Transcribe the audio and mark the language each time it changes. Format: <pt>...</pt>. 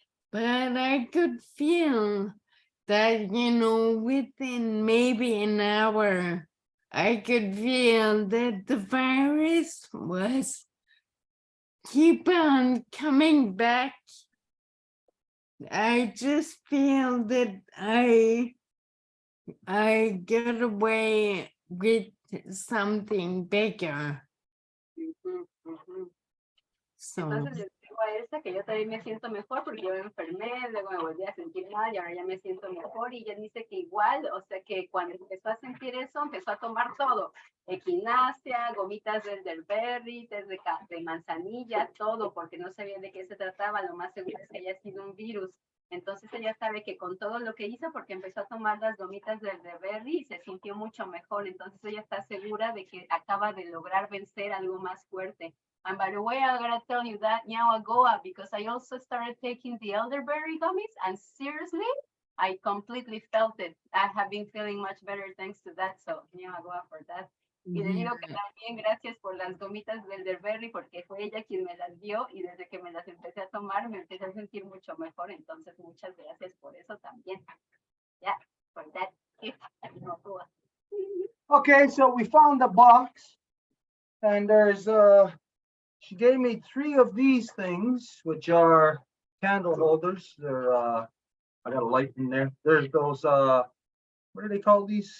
<en>But I could feel that, within maybe an hour, I could feel that the virus was keep on coming back. I just feel that I get away with something bigger. So</en> <es>Entonces le digo a Elsa que yo también me siento mejor porque yo me enfermé, luego me volví a sentir mal y ahora ya me siento mejor. Y ella dice que igual, o sea que cuando empezó a sentir eso, empezó a tomar todo. Equinacia, gomitas de elderberry, tés de manzanilla, todo, porque no sabía de qué se trataba. Lo más seguro es que haya sido un virus. Entonces ella sabe que con todo lo que hizo, porque empezó a tomar las gomitas de elderberry y se sintió mucho mejor. Entonces ella está segura de que acaba de lograr vencer algo más fuerte.</es> <en>And by the way, I'm gonna tell you that now I go up because I also started taking the elderberry gummies, and seriously, I completely felt it. I have been feeling much better thanks to that. So now I go up for that.</en> <es>Y le digo que también gracias por las gomitas del elderberry porque fue ella quien me las dio y desde que me las empecé a tomar me empecé a sentir mucho mejor. Entonces muchas gracias por eso también.</es> <en>Yeah, for that gift. Okay, so we found the box, and there's she gave me 3 of these things, which are candle holders. They're I got a light in there. There's those what do they call these?</en>